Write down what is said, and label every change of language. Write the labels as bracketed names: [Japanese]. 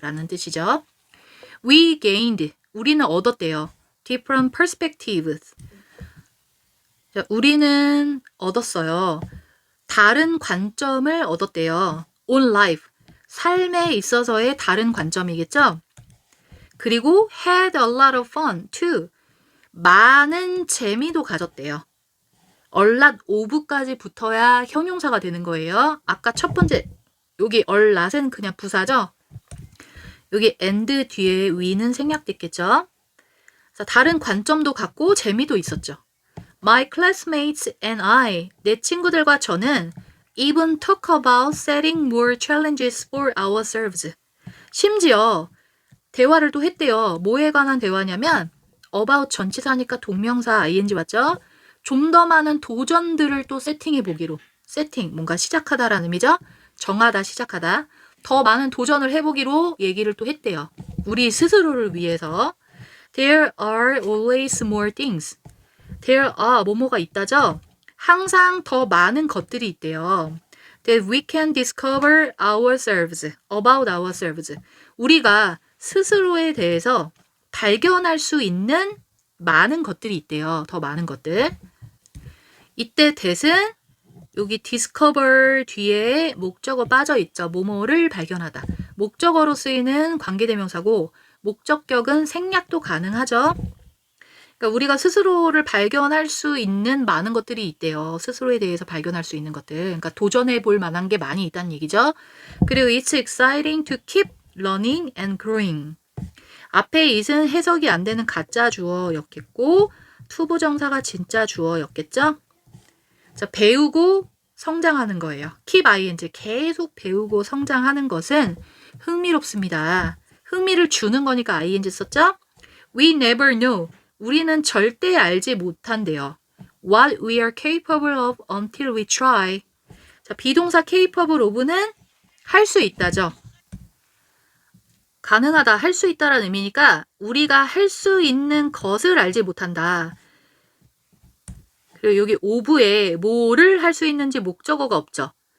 [Korean] 라는 뜻이죠. [English] We gained. [Korean] 우리는 얻었대요. [English] Different perspectives. [Korean] 자, 우리는 얻었어요. 다른 관점을 얻었대요. [English] On life. [Korean] 삶에 있어서의 다른 관점이겠죠? [English] 그리고 had a lot of fun too. [Korean] 많은 재미도 가졌대요. 얼랏 오브까지 붙어야 형용사가 되는 거예요. 아까 첫 번째 여기 얼랏은 그냥 부사죠. 여기 and 뒤에 we는 생략됐겠죠. 다른 관점도 갖고 재미도 있었죠. [English] My classmates and I, [Korean] 내 친구들과 저는 [English] even talk about setting more challenges for ourselves. [Korean] 심지어 대화를 또 했대요. 뭐에 관한 대화냐면 about 전치사니까 동명사 ing 맞죠? 좀 더 많은 도전들을 또 세팅해 보기로. 세팅, 뭔가 시작하다라는 의미죠? 정하다, 시작하다. 더 많은 도전을 해보기로 얘기를 또 했대요. 우리 스스로를 위해서. [English] There are always more things. [Korean] There are 뭐뭐가 있다죠? 항상 더 많은 것들이 있대요. [English] That we can discover ourselves, about ourselves. [Korean] 우리가 스스로에 대해서 발견할 수 있는 많은 것들이 있대요. 더 많은 것들. 이때 that은 여기 discover 뒤에 목적어 빠져 있죠. 뭐뭐를 발견하다. 목적어로 쓰이는 관계대명사고 목적격은 생략도 가능하죠. 그러니까 우리가 스스로를 발견할 수 있는 많은 것들이 있대요. 스스로에 대해서 발견할 수 있는 것들. 그러니까 도전해 볼 만한 게 많이 있다는 얘기죠. [English] 그리고 it's exciting to keep learning and growing. [Korean] 앞에 it은 해석이 안 되는 가짜 주어였겠고 투부정사가 진짜 주어였겠죠. 자, 배우고 성장하는 거예요. keep ing, 계속 배우고 성장하는 것은 흥미롭습니다. 흥미를 주는 거니까 ing 썼죠? [English] We never know. [Korean] 우리는 절대 알지 못한대요. [English] What we are capable of until we try. [Korean] 자, 비동사 capable of는 할 수 있다죠. 가능하다, 할 수 있다라는 의미니까 우리가 할 수 있는 것을 알지 못한다. 그리고 여기 of에 뭐를 할 수 있는지 목적어가 없죠.